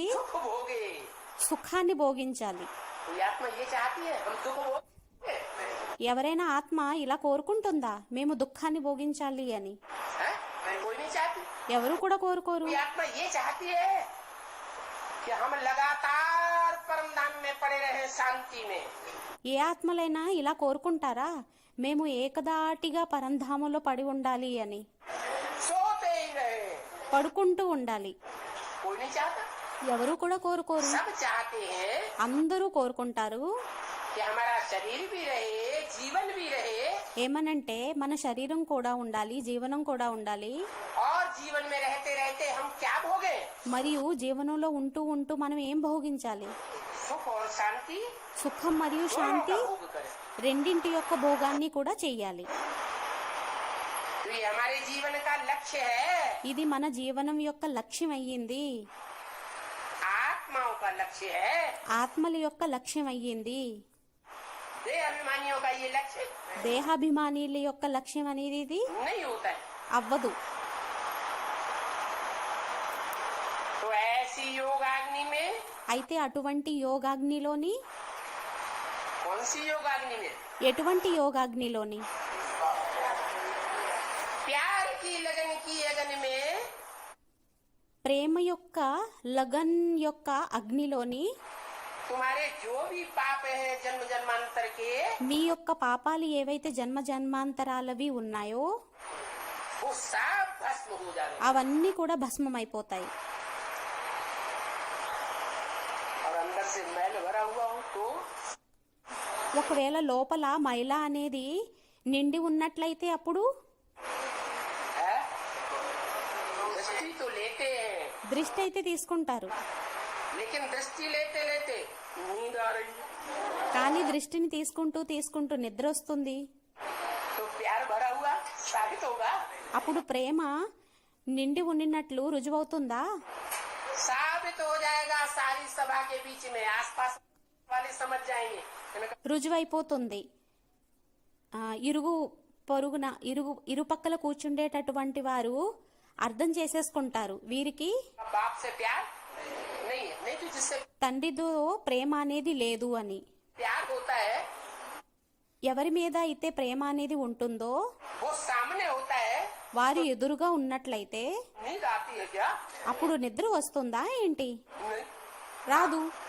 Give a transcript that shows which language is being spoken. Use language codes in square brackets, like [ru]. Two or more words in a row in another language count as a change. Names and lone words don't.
[hi] सुख भोगे। [te] సుఖాన్ని భోగించాలి. [hi] ये आत्मा ये चाहती है हम सुख भोगे। [te] ఎవరైనా ఆత్మ ఇలా కోరుకుంటుందా మేము దుఃఖాన్ని భోగించాలి అని? [hi] हैं? कोई नहीं चाहती। [te] ఎవరు కూడా కోరుకోరు. [hi] ये आत्मा ये चाहती है कि हम लगातार परम धाम में पड़े रहे, शांति में। [te] ఏ ఆత్మలైనా ఇలా కోరుకుంటారా మేము ఏకదాటిగా పరంధామంలో పడి ఉండాలి అని? [hi] सोते ही रहे, [te] పడుకుంటూ ఉండాలి. [hi] कोई नहीं चाहता। [te] ఎవరు కూడా కోరుకోరు. [hi] सब चाहते हैं [te] అందరూ కోరుకుంటారు [hi] कि हमारा शरीर भी रहे, जीवन भी रहे, [te] ఏమనంటే మన శరీరం కూడా ఉండాలి, జీవనం కూడా ఉండాలి. [hi] और जीवन में रहते रहते हम क्या भोगे? [te] మరియు జీవనంలో ఉంటూ ఉంటూ మనం ఏం భోగించాలి? [hi] सुख और शांति [te] సుఖం మరియు [hi] दोनों [te] శాంతి [hi] का भोग करें। [te] రెండింటి యొక్క భోగాన్ని కూడా చెయ్యాలి. [hi] तो ये हमारे जीवन का लक्ष्य है। [te] ఇది మన జీవనం యొక్క లక్ష్యం అయ్యింది. [hi] आत्माओं का लक्ष्य है, [te] ఆత్మల యొక్క లక్ష్యం అయ్యింది. [hi] देह अभिमानियों का ये लक्ष्य [te] దేహాభిమానుల యొక్క లక్ష్యం అనేది ఇది [hi] नहीं होता है। [te] అవ్వదు. [hi] तो ऐसी योगाग्नि में, [te] అయితే అటువంటి యోగాగ్నిలోని, [hi] कौन सी योगाग्नि में? [te] ఎటువంటి యోగాగ్నిలోని, [hi] प्यार की लगन की अग्नि में [te] ప్రేమ యొక్క లగన్ యొక్క అగ్నిలోని [hi] तुम्हारे जो भी पाप हैं जन्म जन्मांतर के, [te] మీ యొక్క పాపాలు ఏవైతే జన్మ జన్మాంతరాలవి ఉన్నాయో [hi] वो सब भस्म हो जाएंगे। [te] అవన్నీ కూడా భస్మమైపోతాయి. [hi] और अंदर से मैल भरा हुआ हो तो [te] ఒకవేళ లోపల మైల అనేది నిండి ఉన్నట్లయితే అప్పుడు [hi] है? दृष्टि तो लेते हैं, [te] దృష్టి అయితే తీసుకుంటారు. [hi] लेकिन दृष्टि लेते लेते नींद आ रही है, [te] కానీ దృష్టిని తీసుకుంటూ తీసుకుంటూ నిద్ర వస్తుంది. [hi] तो प्यार भरा हुआ साबित होगा, [te] అప్పుడు ప్రేమ నిండి ఉండినట్లు రుజువవుతుందా? [hi] साबित हो जाएगा। सारी सभा के बीच में आसपास वाले समझ जाएंगे। [te] రుజువైపోతుంది. ఇరుగు పొరుగున ఇరుపక్కల కూర్చుండేటటువంటి వారు అర్థం చేసేసుకుంటారు, వీరికి [hi] बाप से प्यार नहीं है, नहीं तो जिससे [te] తండ్రితో ప్రేమ అనేది లేదు అని. [hi] प्यार होता है [te] ఎవరి మీద అయితే ప్రేమ అనేది ఉంటుందో [hi] वो सामने होता है। [te] వారు ఎదురుగా ఉన్నట్లయితే [hi] नींद आती है क्या? [te] అప్పుడు నిద్ర వస్తుందా ఏంటి? [hi] नहीं। [te] రాదు.